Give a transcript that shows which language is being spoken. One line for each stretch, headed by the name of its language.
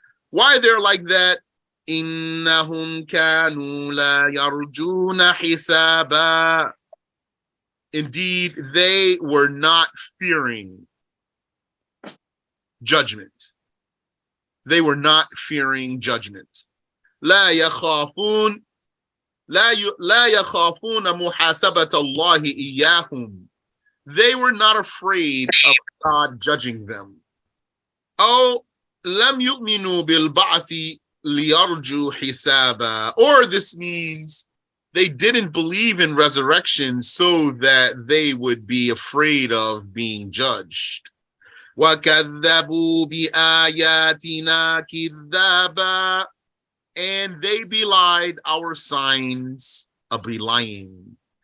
English: Why they're like that?
Arabic: Innahum kanu la yarjuna hisaba.
English: Indeed, they were not fearing judgment. They were not fearing judgment.
Arabic: La yakhafun لا يخافون محاسبة الله إياهم.
English: They were not afraid of God judging them.
Arabic: أو لم يؤمنوا بالبعث ليرجوا حسابا.
English: Or this means they didn't believe in resurrection so that they would be afraid of being judged.
Arabic: وَكَذَّبُوا بِآيَاتِنَا كِذَّابًا.
English: And they belied our signs, a belying.